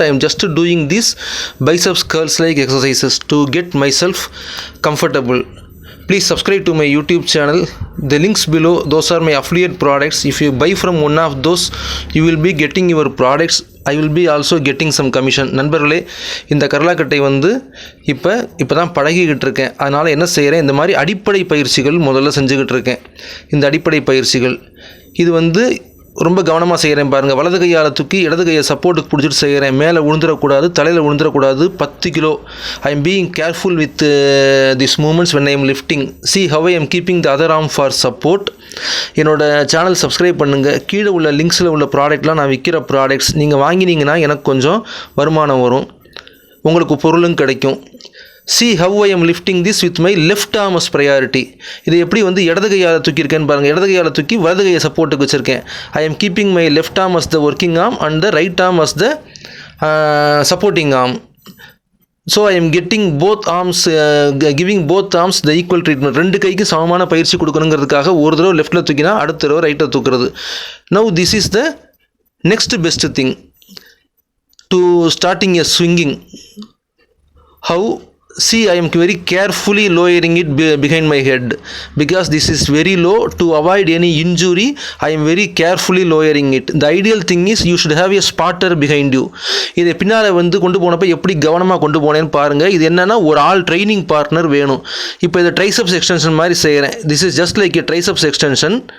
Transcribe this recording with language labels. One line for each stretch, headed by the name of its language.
English: I am just doing these biceps curls like exercises to get myself comfortable. Please subscribe to my YouTube channel. The links below, those are my affiliate products. If you buy from one of those, you will be getting your products. I will be also getting some commission.
Tamil: நண்பர்களே, இந்த கரலாக்கட்டை வந்து இப்போ தான் பழகிக்கிட்டு இருக்கேன். அதனால் என்ன செய்கிறேன், இந்த மாதிரி அடிப்படை பயிற்சிகள் முதல்ல செஞ்சுக்கிட்டு இருக்கேன். இந்த அடிப்படை பயிற்சிகள் இது வந்து ரொம்ப கவனமாக செய்கிறேன் பாருங்கள். வலது கையால் தூக்கி இடது கையை சப்போர்ட்டுக்கு பிடிச்சிட்டு செய்கிறேன். மேலே விழுந்துடக்கூடாது, தலையில் விழுந்துடக்கூடாது. 10 kilo.
English: I am being careful with this moments when I am lifting. See how I am keeping the other arm for support.
Tamil: என்னோடய சேனல் சப்ஸ்கிரைப் பண்ணுங்கள். கீழே உள்ள லிங்க்ஸில் உள்ள ப்ராடக்ட்லாம் நான் விற்கிற ப்ராடக்ட்ஸ் நீங்கள் வாங்கினீங்கன்னா எனக்கு கொஞ்சம் வருமானம் வரும், உங்களுக்கு பொருளும் கிடைக்கும்.
English: See how I am lifting this with my left arm as priority.
Tamil: இது எப்படி வந்து இடது கையால் தூக்கியிருக்கேன்னு பாருங்கள். இடது கையால் தூக்கி வலது கையை சப்போர்ட்டுக்கு வச்சுருக்கேன்.
English: I am keeping my left arm as the working arm and the right arm as the supporting arm. So I am getting both arms, giving both arms the equal treatment.
Tamil: ரெண்டு கைக்கு சமமான பயிற்சி கொடுக்கணுங்கிறதுக்காக ஒரு தடவை லெஃப்ட்டில் தூக்கினா அடுத்த தடவை ரைட்டில் தூக்குறது.
English: Now this is the next best thing to starting a swinging. How? See, I am very carefully lowering it behind my head because this is very low. To avoid any injury, I am very carefully lowering it. The ideal thing is you should have a spotter behind you.
Tamil: இதை பின்னால் வந்து கொண்டு போனப்போ எப்படி கவனமாக கொண்டு போனேன்னு பாருங்கள். இது என்னென்னா ஒரு ஆள் ட்ரைனிங் பார்ட்னர் வேணும். இப்போ இதை ட்ரைசப்ஸ் எக்ஸ்டென்ஷன் மாதிரி செய்கிறேன்.
English: This is just like a triceps extension.